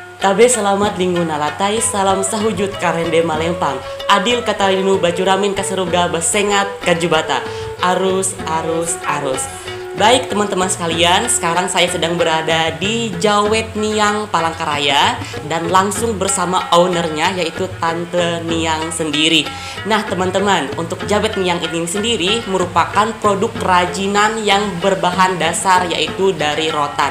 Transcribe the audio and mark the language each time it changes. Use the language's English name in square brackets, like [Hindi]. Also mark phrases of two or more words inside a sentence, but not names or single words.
[Ngaju] Labe selamat linggu nalatai, salam sahujud karende malempang. Adil katalinu bajuramin kaseruga basengat kajubata. Arus, arus, arus. [Indonesian] Baik teman-teman sekalian, sekarang saya sedang berada di Jawet Niang Palangkaraya dan langsung bersama ownernya yaitu Tante Niang sendiri. Nah teman-teman, untuk Jawet Niang ini sendiri merupakan produk kerajinan yang berbahan dasar yaitu dari rotan.